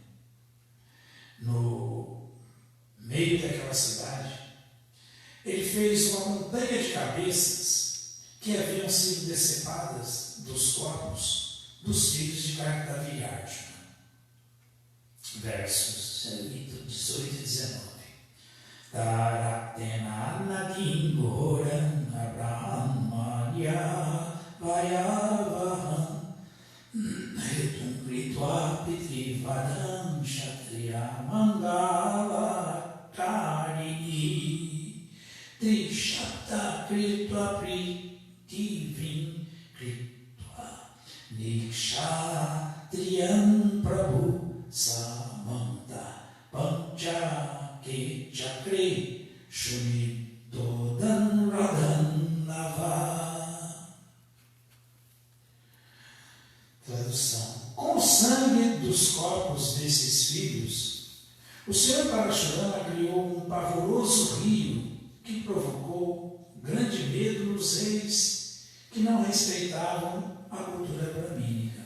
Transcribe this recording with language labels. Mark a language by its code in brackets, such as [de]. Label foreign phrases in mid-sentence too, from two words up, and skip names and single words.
[pt] No meio daquela cidade, ele fez uma montanha de cabeças que haviam sido decepadas dos corpos dos filhos de Kartavirarjuna. Versos 18 e 19. [sa] तत्र तेन नदीं घोरां अब्रह्मण्य भयावहां हेतुं कृत्वा पितृवधं क्षत्रे अमङ्गल कारिणि त्रिःसप्त कृत्वः पृथिवीं कृत्वा निःक्षत्रियां प्रभुः समन्त पञ्चके चक्रे शोणितोदान् ह्रदान् नव. [pt] Tradução. Com o sangue dos corpos desses filhos, o Senhor Parashurama criou um pavoroso rio que provocou grande medo nos reis que não respeitavam a cultura bramínica.